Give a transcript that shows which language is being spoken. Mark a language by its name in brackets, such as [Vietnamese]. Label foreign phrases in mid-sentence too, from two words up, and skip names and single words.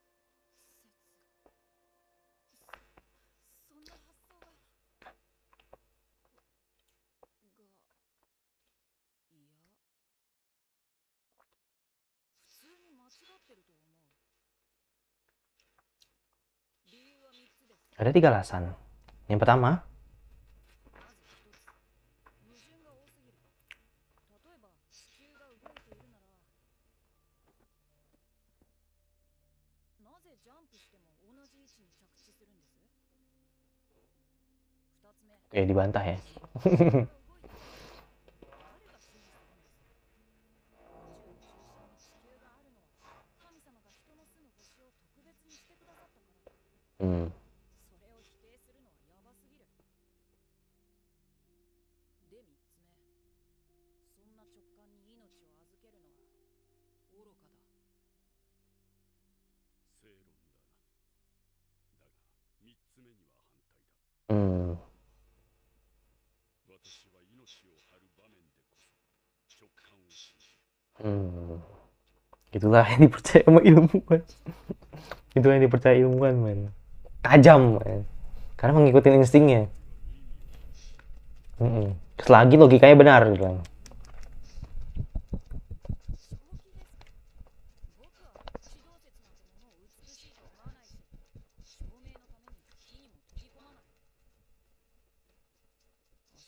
[Japanese] そんな発想が。いや、普通に間違ってると思う。理由は3つです。 [Indonesian] Ada 3 alasan. Yang pertama, [Japanese] まず一つ、矛盾が多すぎる。例えば地球が動いているなら、なぜジャンプしても同じ位置に着地するんです？二つ目、 [Indonesian] dibantah ya. [Japanese] 地球が動いている。誰が支持するんです？宇宙の中心に地球があるのは神様が人の住む星を特別にしてくださったからだ。 Hmm. それを否定するのはヤバすぎる。で、3つ目。そんな直感に命を預けるのは愚かだ。正論だな。だが三つ目には反対だ。 Hmm. 私は命を張る場面でこそ直感を信じる。 Hmm. [Indonesian] Itulah yang dipercaya sama ilmuwan. Itu yang dipercaya ilmuwan, men. Tajam, men. Karena mengikuti instingnya. Selagi logikanya benar gitu kan. [Japanese] 正気ですか？僕は地動説なんてものを美しいと思わないし、証明のために火にも飛び込まない。